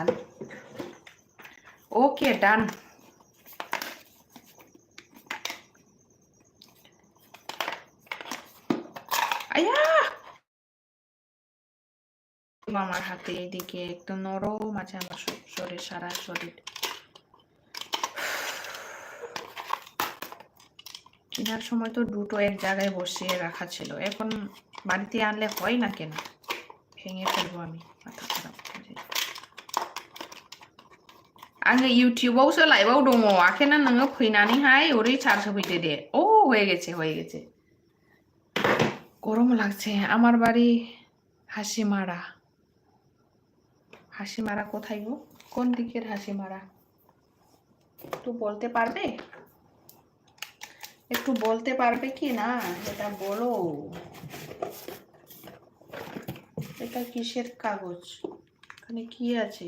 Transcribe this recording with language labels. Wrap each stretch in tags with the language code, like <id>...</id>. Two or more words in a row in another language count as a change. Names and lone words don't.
<en>okay done</en> <bn>আয়া আমার হাতে এইদিকে একদম নরম আছে আমার শরীর সারা শরীর কেনার সময় তো দুটো এক জায়গায় বসিয়ে রাখা ছিল এখন বাড়িতে আনলে হয় না কেন ভেঙে ফেলবো আমি মাথা খারাপ</bn> <brx>आङो इउटिउबावसो लाइभआव दङ आखेना नोङो फैनानैहाय ओरै चार्ज होफैदो दे</brx> <bn>ও হয়ে গেছে গরম লাগছে আমার বাড়ি হাসিমারা কোথায় গো কোন দিকের হাসিমারা একটু বলতে পারবে কি না এটা বলো এটা কিসের কাগজ এখানে কি আছে?</bn>